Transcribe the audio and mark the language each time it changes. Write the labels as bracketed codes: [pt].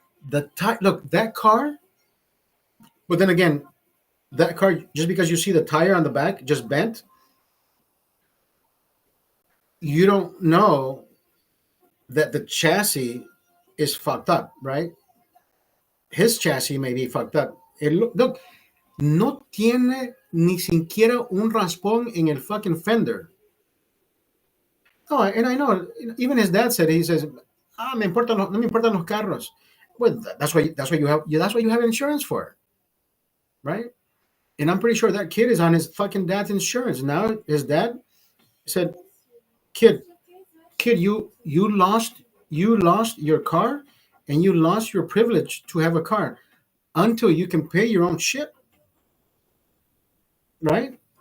[en] Look, that car, but then again, that car, just because you see the tire on the back just bent, you don't know that the chassis is fucked up, right? His chassis may be fucked up. [es] Look, no tiene ni siquiera un raspón en el fucking fender. [en] Oh, and I know, even his dad said, he says, [es] no me importan los carros. [en] Well, that's why you have insurance for, right? And I'm pretty sure that kid is on his fucking dad's insurance. Now his dad said, kid, you lost your car, and you lost your privilege to have a car until you can pay your own shit, right?